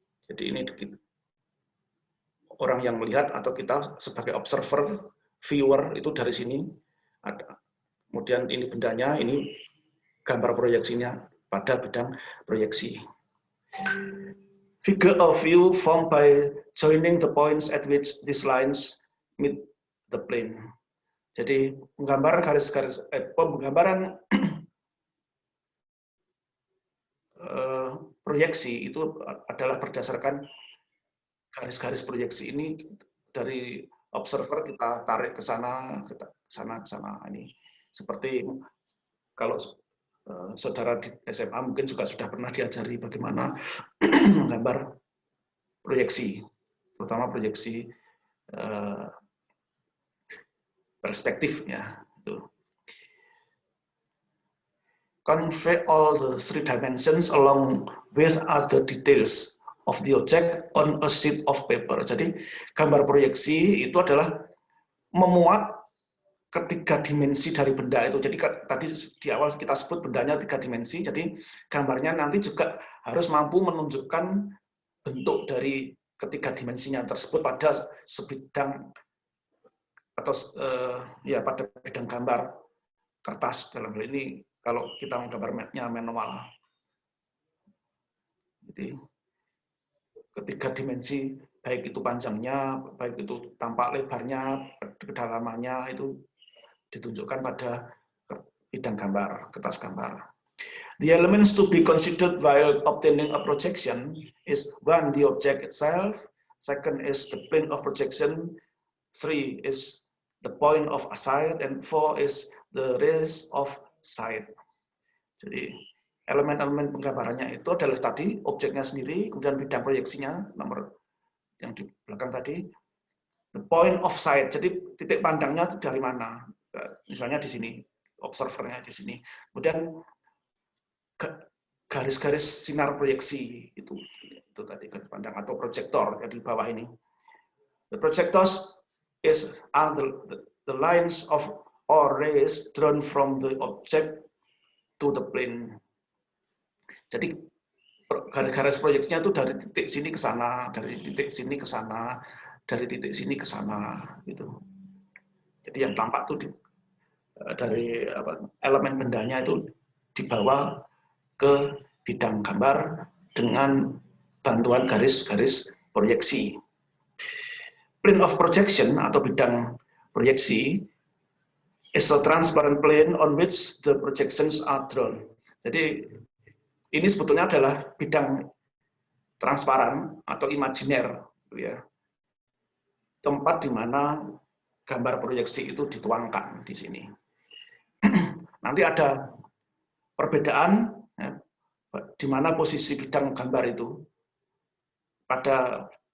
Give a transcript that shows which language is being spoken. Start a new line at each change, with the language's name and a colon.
Indonesian: Jadi ini orang yang melihat atau kita sebagai observer, viewer itu dari sini. Kemudian ini bendanya, ini gambar proyeksinya pada bidang proyeksi.
English: Figure of view formed by joining the points at which these lines meet the plane.
Indonesian: Jadi penggambaran penggambaran proyeksi itu adalah berdasarkan garis-garis proyeksi ini dari observer kita tarik ke sana, ke sana, ke sana. Ini seperti kalau saudara di SMA mungkin juga sudah pernah diajari bagaimana menggambar proyeksi, terutama proyeksi perspektif ya.
English: Convey all the 3 dimensions along with other details of the object on a sheet of paper.
Indonesian: Jadi gambar proyeksi itu adalah memuat ketiga dimensi dari benda itu. Jadi tadi di awal kita sebut bendanya 3 dimensi, jadi gambarnya nanti juga harus mampu menunjukkan bentuk dari ketiga dimensinya tersebut pada sebidang atau ya pada bidang gambar kertas dalam hal ini kalau kita menggambarnya manual. Jadi ketiga dimensi, baik itu panjangnya, baik itu tampak lebarnya, kedalamannya itu ditunjukkan pada bidang gambar, kertas gambar.
English: The elements to be considered while obtaining a projection is 1, the object itself, 2 is the plane of projection, 3 is the point of sight, and 4 is the rays of sight.
Indonesian: Jadi elemen-elemen penggambarannya itu adalah tadi objeknya sendiri, kemudian bidang proyeksinya, nomor yang di belakang tadi,
English: the point of sight.
Indonesian: Jadi titik pandangnya itu dari mana? Misalnya di sini, observernya di sini. Kemudian garis-garis sinar proyeksi itu tadi garis pandang atau proyektor di bawah ini.
English: The projectors are the lines of or rays drawn from the object to the plane.
Indonesian: Jadi garis-garis proyeksinya itu dari titik sini ke sana, dari titik sini ke sana, dari titik sini ke sana, gitu. Jadi yang tampak itu dari elemen bendanya itu dibawa ke bidang gambar dengan bantuan garis-garis proyeksi.
English: Plane of projection
Indonesian: atau bidang proyeksi
English: is a transparent plane on which the projections are drawn.
Indonesian: Jadi ini sebetulnya adalah bidang transparan atau imajiner, ya. Tempat di mana gambar proyeksi itu dituangkan di sini. Nanti ada perbedaan ya, di mana posisi bidang gambar itu pada